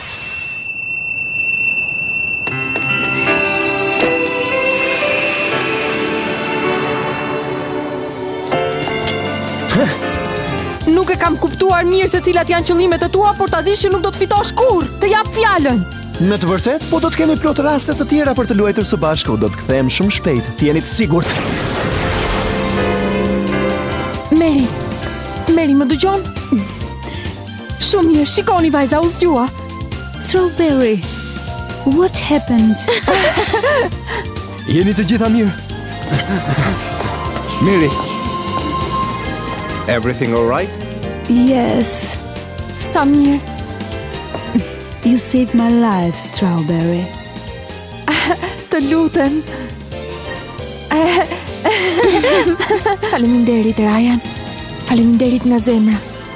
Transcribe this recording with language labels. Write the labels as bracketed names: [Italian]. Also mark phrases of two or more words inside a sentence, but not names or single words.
[Albanian] Nuk e kam kuptuar mirë se cilat janë qëllimet e tua, por ta dish që nuk do të fitosh kurrë. Të jap fjalën. Në të vërtet, po do të kemi plot raste të tjera për të luajtur së bashku. Do të kthehem shumë shpejt. Të jeni të sigurt. Meri, më dëgjon? Shumë mirë, shikoni vajza, u zgjua. [English] Strawberry, what happened? [Albanian] Jeni të gjitha mirë? Miri. [English] Everything all right? Yes. [Albanian] Sa mirë. [English] You saved my life, Strawberry. [Albanian] Të lutem. Faleminderit, Ryan. Faleminderit nga zemra.